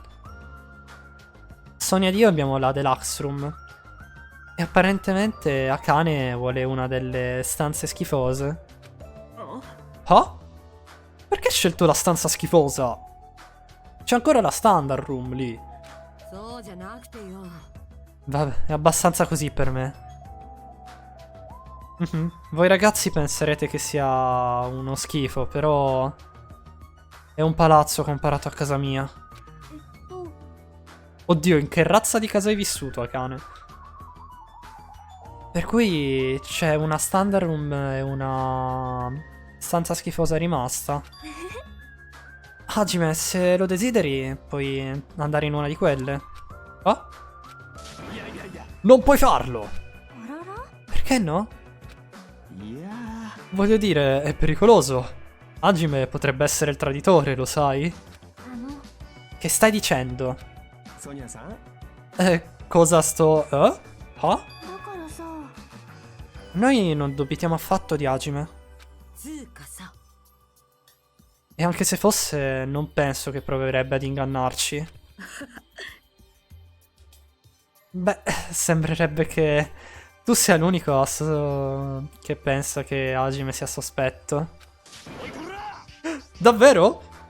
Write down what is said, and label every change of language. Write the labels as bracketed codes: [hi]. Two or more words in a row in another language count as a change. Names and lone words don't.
[it] Sonia ed io abbiamo la [en] Deluxe Room. [it] E apparentemente Akane vuole una delle stanze schifose. あ Ah? Perché hai scelto la stanza schifosa? C'è ancora la [en] Standard Room [it] lì. [ja] そうじゃなくてよ。 [it] Vabbè, è abbastanza così per me. Mhm. Voi ragazzi penserete che sia uno schifo, però è un palazzo comparato a casa mia. えっと、 Oddio, in che razza di casa hai vissuto, Akane? Per cui c'è una [en] Standard Room [it] e una stanza schifosa rimasta. Hajime, se lo desideri, puoi andare in una di quelle. Oh? [ja] いやいやいや [it] Non puoi farlo! [ja] あらら [it] Perché no? [ja] いや [it] Voglio dire, è pericoloso. Hajime potrebbe essere il traditore, lo sai? あの、 Che stai dicendo? [ja] ソニアさん [it] Cosa sto... Ah? [ja] だからさ、 [it] Noi non dubitiamo affatto di Hajime. [ja] つうかさ、 [it] E anche se fosse, non penso che proverebbe ad ingannarci. Beh, sembrerebbe che tu sia l'unico che pensa che Hajime sia sospetto. Davvero?